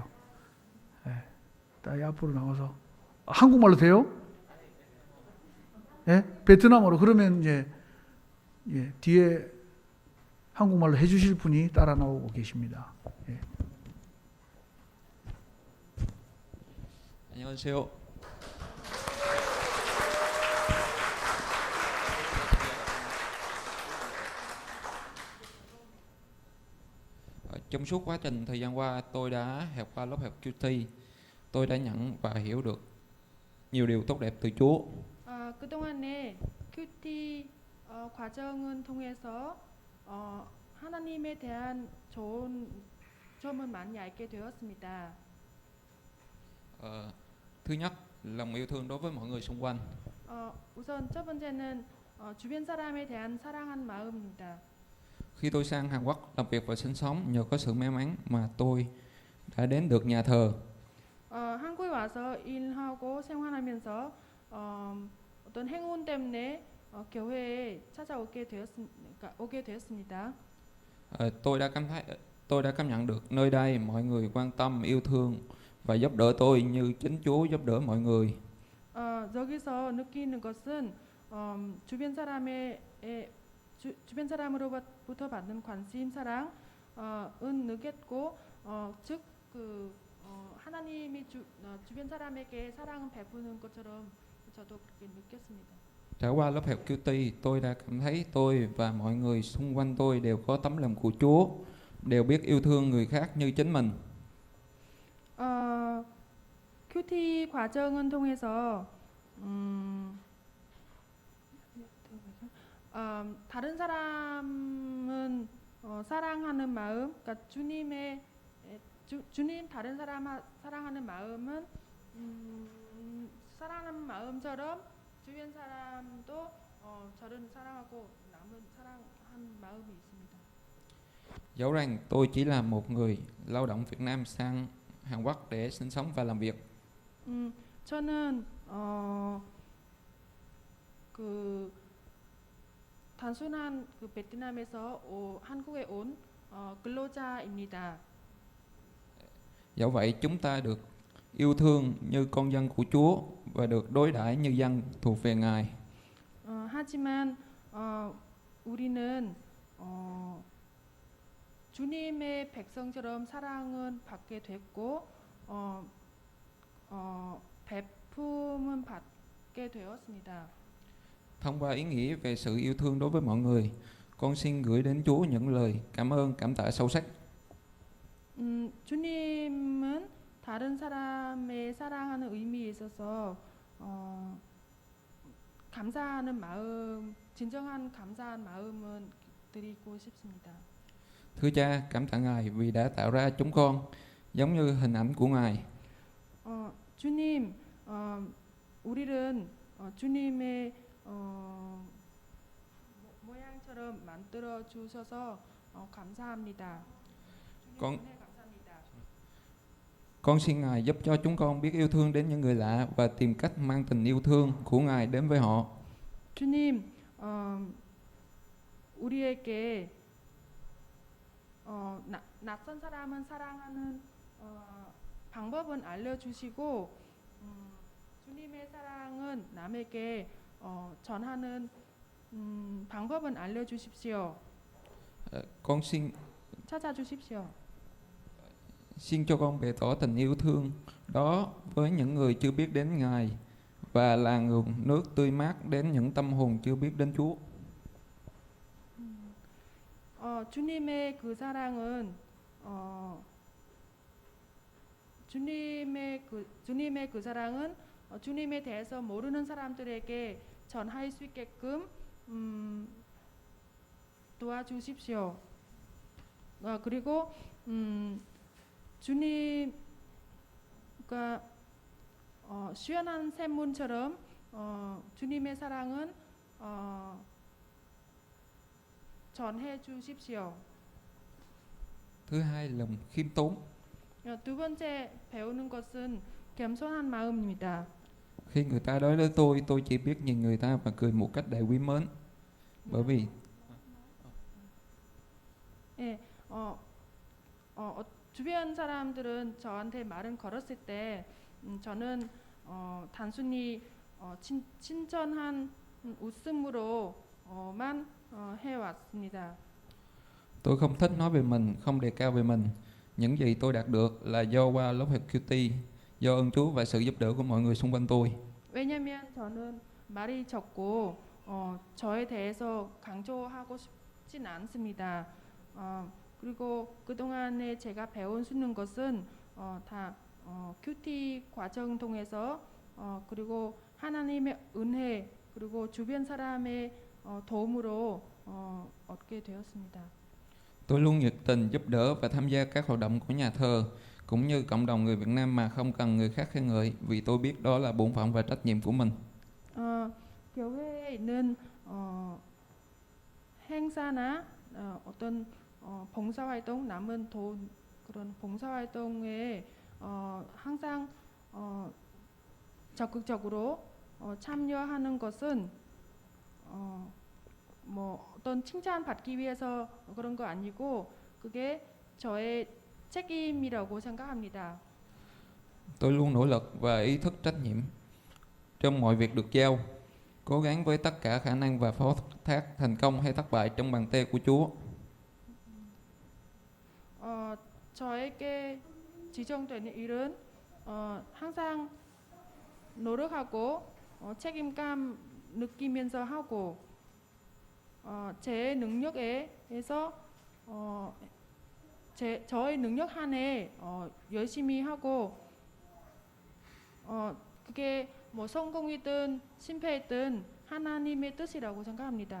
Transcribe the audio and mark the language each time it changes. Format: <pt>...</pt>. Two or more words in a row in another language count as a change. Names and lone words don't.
<ko>예, 따이 앞으로 나와서 한국말로 돼요? 예, 베트남어로 그러면 이제 예, 뒤에 한국말로 해주실 분이 따라 나오고 계십니다. 예. 안녕하세요.</ko> <vi>Trong suốt quá trình thời gian qua tôi đã học qua lớp học QT. Tôi đã nhận và hiểu được nhiều điều tốt đẹp từ Chúa.</vi> <ko>그동안에 큐티 과정을 통해서 하나님에 대한 좋은 점을 많이 알게 되었습니다.</ko> <vi>Thứ nhất, lòng yêu thương đối với mọi người xung quanh.</vi> <ko>우선 첫 번째는 주변 사람에 대한 사랑한 마음입니다.</ko> <vi>Khi tôi sang Hàn Quốc làm việc và sinh sống, nhờ có sự may mắn mà tôi đã đến được nhà thờ.</vi> <ko>한국에 와서 일하고 생활하면서 어떤 행운 때문에 교회에 오게 되었습니다.</ko> <vi>Tôi đã cảm nhận được nơi đây mọi người quan tâm, yêu thương và giúp đỡ tôi như chính Chúa giúp đỡ mọi người.</vi> <ko>여기서 느끼는 것은 주변 사람으로부터 받는 관심, 사랑은 느꼈고, 즉 하나님이 주변 사람에게 사랑을 베푸는 것처럼 저도 그렇게 느꼈습니다.</ko> <vi>Trải qua lớp học QT, tôi đã cảm thấy tôi và mọi người xung quanh tôi đều có tấm lòng của Chúa, đều biết yêu thương người khác như chính mình.</vi> <ko>큐티 과정을 통해서 다른 사람은 사랑하는 마음, 그러니까 주님 다른 사람 사랑하는 마음은 사랑하는 마음처럼 주변 사람도 저를 사랑하고 남은 사랑하는 마음이 있습니다.</ko> <vi>Dẫu rằng tôi chỉ là một người lao động Việt Nam sang Hàn Quốc để sinh sống và làm việc.</vi> <ko>저는 단순한 베트남에서 한국에 온 근로자입니다.</ko> <vi>Dẫu vậy chúng ta được yêu thương như con dân của Chúa và được đối đãi như dân thuộc về Ngài.</vi> <ko>하지만 우리는 주님의 백성처럼 사랑은 받게 됐고 베품은 받게 되었습니다.</ko> <vi>Thông qua ý nghĩa về sự yêu thương đối với mọi người, con xin gửi đến Chúa những lời cảm ơn cảm tạ sâu sắc.</vi> <ko>주님은 다른 사람의 사랑하는 의미에 있어서 감사하는 마음, 진정한 감사한 마음은 드리고 싶습니다.</ko> <vi>Thưa Cha, cảm tạ Ngài vì đã tạo ra chúng con giống như hình ảnh của Ngài.</vi> <ko>주님, 우리는 주님의 모양처럼 만들어 주셔서 감사합니다.</ko> <vi>Con</vi> <ko>은혜 감사합니다.</ko> <vi>con xin Ngài giúp cho chúng con biết yêu thương đến những người lạ và tìm cách mang tình yêu thương của Ngài đến với họ.</vi> <ko>주님, 우리에게 낯선 사람은 사랑하는 방법은 알려주시고 주님의 사랑은 남에게 전하는 방법은 알려주십시오.</ko> <vi>Con xin</vi> <ko>찾아주십시오.</ko> <vi>cho con bày tỏ tình yêu thương đó với những người chưa biết đến Ngài và là nguồn nước tươi mát đến những tâm hồn chưa biết đến Chúa.</vi> <ko>주님의 그 사랑은 주님의 그 사랑은 주님에 대해서 모르는 사람들에게 전할 수 있게끔 도와주십시오. 그리고 주님과 시원한 샘문처럼 주님의 사랑은 전해 주십시오.</ko> <vi>Thứ hai, lòng khiêm tốn.</vi> <ko>두 번째 배우는 것은 겸손한 마음입니다.</ko> <vi>Khi người ta nói với tôi chỉ biết nhìn người ta và cười một cách đầy quý mến. Bởi vì</vi> <ko>예, 주변 사람들은 저한테 말을 걸었을 때 저는 단순히 친절한 웃음으로만 해왔습니다.</ko> <vi>tôi không thích nói về mình, không đề cao về mình. Những gì tôi đạt được là do qua lớp học QT, do ơn Chúa và sự giúp đỡ của mọi người xung quanh tôi.</vi> <ko>왜냐하면 저는 말이 적고 저에 대해서 강조하고 싶진 않습니다. 그리고 그동안에 제가 배운 수는 것은 다 QT 과정 통해서 그리고 하나님의 은혜 그리고 주변 사람의 도움으로 얻게 되었습니다.</ko> <vi>Tôi luôn nhiệt tình giúp đỡ và tham gia các hoạt động của nhà thờ, cũng như cộng đồng người Việt Nam mà không cần người khác khen ngợi, vì tôi biết đó là bổn phận và trách nhiệm của mình.</vi> <ko>교회에 있는 행사나 어떤 봉사활동, 남은 돈 그런 봉사활동에 항상 적극적으로 참여하는 것은 뭐 어떤 칭찬 받기 위해서 그런 거 아니고 그게 저의 책임이라고 생각합니다.</ko> <vi>Tôi luôn nỗ lực và ý thức trách nhiệm trong mọi việc được giao, cố gắng với tất cả khả năng và phó thác thành công hay thất bại trong bàn tay của Chúa.</vi> <ko>저에게 지정되는 일은 항상 노력하고 책임감 느끼면서 하고 제 능력에 의해서 저의 능력 안에 열심히 하고 그게 뭐 성공이든 실패이든 하나님의 뜻이라고 생각합니다.</ko>